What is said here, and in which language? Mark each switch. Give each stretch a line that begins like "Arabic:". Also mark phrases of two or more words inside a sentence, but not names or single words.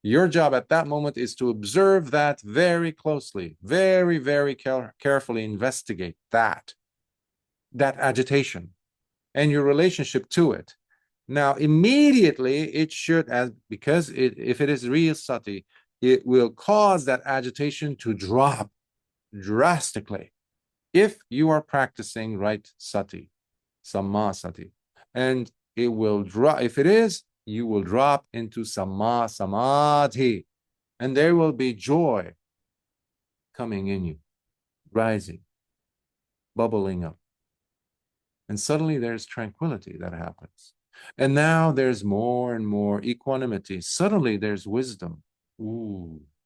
English: Your job at that moment is to observe that very closely, very, very carefully investigate that agitation and your relationship to it. Now, immediately it should, because if it is real sati, it will cause that agitation to drop drastically if you are practicing right sati,
Pali: samma sati.
English: And it will drop, if it is, you will drop into
Pali: samma samadhi,
English: and there will be joy coming in you, rising, bubbling up. And suddenly there's tranquility that happens. And now there's more and more equanimity. Suddenly there's wisdom. Ooh.